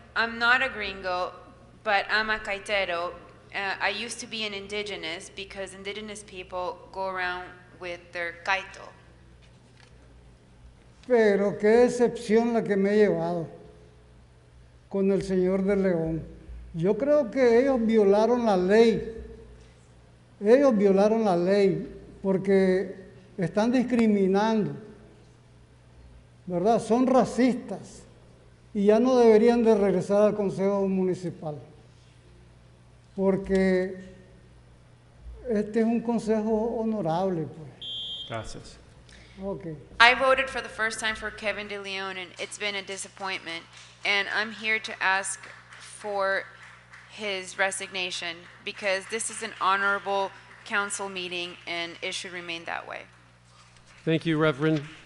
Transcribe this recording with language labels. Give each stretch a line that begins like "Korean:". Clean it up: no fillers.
English: I'm not a gringo, but I'm a Caetero. I used to be an indigenous because indigenous people go around with their caito.
Spanish: Pero qué decepción la que me he llevado con el señor de León. Yo creo que ellos violaron la ley. Ellos violaron la ley porque están discriminando, ¿verdad? Son racistas y ya no deberían de regresar al Consejo Municipal porque este es un consejo honorable, pues. Gracias.
English: Okay. I voted for the first time for Kevin De Leon, and it's been a disappointment. And I'm here to ask for his resignation because this is an honorable council meeting and it should remain that way. Thank you, Reverend.